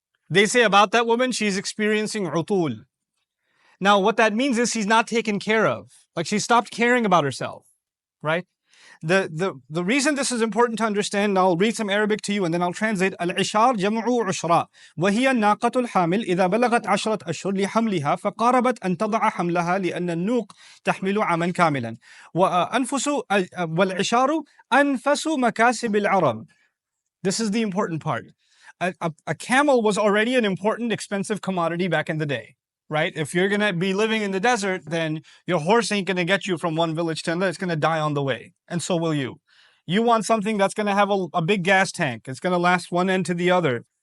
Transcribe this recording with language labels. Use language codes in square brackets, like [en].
[en] They say about that woman, she's experiencing utul. Now, what that means is she's not taken care of. Like she stopped caring about herself, right? The reason this is important to understand, and I'll read some Arabic to you and then I'll translate. [ar] Al-ishar jam'u ushra. وهي الناقة الحامل إذا بلغت 10 أشهر لحملها فقاربت أن تضع حملها لأن النوق تحمل عاما كاملا. والعشار أنفس مكاسب العرب. [en] This is the important part. A camel was already an important, expensive commodity back in the day, right? If you're going to be living in the desert, then your horse ain't going to get you from one village to another. It's going to die on the way. And so will you. You want something that's going to have a big gas tank. It's going to last one end to the other.